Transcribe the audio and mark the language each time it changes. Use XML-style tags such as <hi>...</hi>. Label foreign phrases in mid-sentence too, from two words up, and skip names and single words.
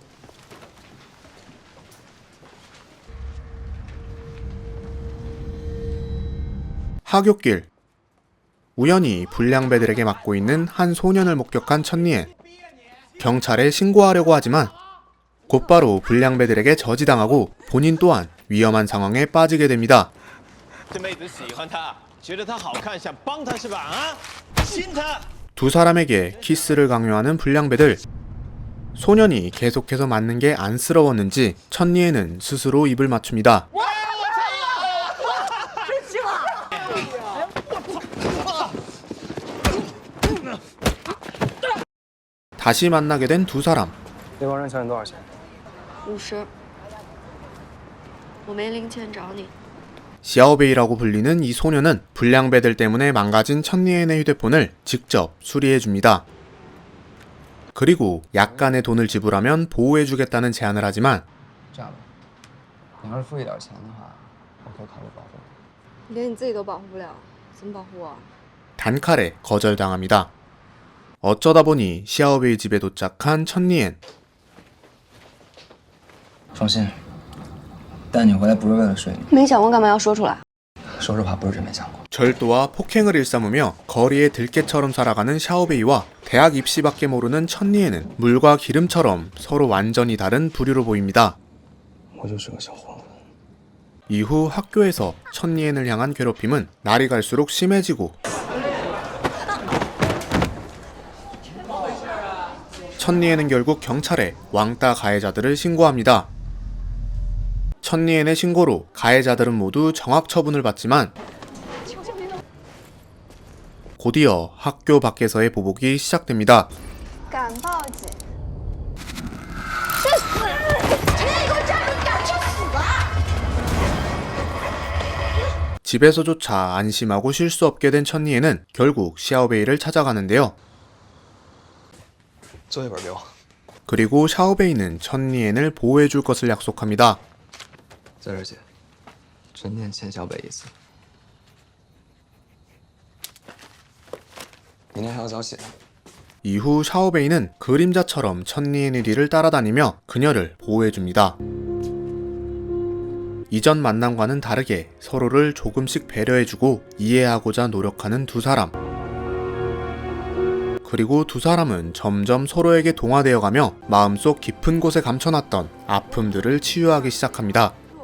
<ko>하굣길. 우연히 불량배들에게 맡고 있는 한 소년을 목격한 천니엔. 경찰에 신고하려고 하지만 곧바로 불량배들에게 저지당하고 본인 또한 위험한 상황에 빠지게 됩니다.</ko> <zh>这妹子喜欢他，觉得他好看，想帮他是吧？啊，亲他。</zh> <ko>두 사람에게 키스를 강요하는 불량배들. 소년이 계속해서 맞는 게 안쓰러웠는지 천니에는 스스로 입을 맞춥니다. 다시 만나게 된 두 사람.</ko> <zh>对方让小你多少钱？ 50。我没零钱找你。</zh> <ko>시아오베이라고 불리는 이 소년은 불량배들 때문에 망가진 천니엔의 휴대폰을 직접 수리해줍니다. 그리고 약간의 돈을 지불하면 보호해주겠다는 제안을 하지만</ko> <zh>这样吧，你要是付一点钱的话，我可以考虑保护你。连你自己都保护不了，怎么保护我？</zh> <ko>단칼에 거절당합니다. 어쩌다 보니 시아오베이 집에 도착한 천니엔.</ko> <zh>放心，带你回来不是为了睡你。没想过干嘛要说出来？说实话，不是真没想过。</zh> <ko>절도와 폭행을 일삼으며 거리의 들깨처럼 살아가는 샤오베이와 대학 입시밖에 모르는 천니엔은 물과 기름처럼 서로 완전히 다른 부류로 보입니다.</ko> <zh>我就是个小混混。</zh> <ko>이후 학교에서 천니엔을 향한 괴롭힘은 날이 갈수록 심해지고 천니엔은 결국 경찰에 왕따 가해자들을 신고합니다. 천니엔의 신고로 가해자들은 모두 정학 처분을 받지만 곧이어 학교 밖에서의 보복이 시작됩니다.</ko> <zh>敢报警？</zh> <ko>집에서조차 안심하고 쉴 수 없게 된 천니엔은 결국 샤오베이를 찾아가는데요.</ko> <zh>作业本给我。</zh> <ko>그리고 샤오베이는 천니엔을 보호해줄 것을 약속합니다.</ko> <zh>在这儿写，陈念欠小北一次。明天还要早起。</zh> <ko>이후 샤오베이는 그림자처럼 천니엔의 뒤를 따라다니며 그녀를 보호해줍니다. 이전 만남과는 다르게 서로를 조금씩 배려해주고 이해하고자 노력하는 두 사람. 그리고 두 사람은 점점 서로에게 동화되어가며 마음속 깊은 곳에 감춰놨던 아픔들을 치유하기 시작합니다.</ko>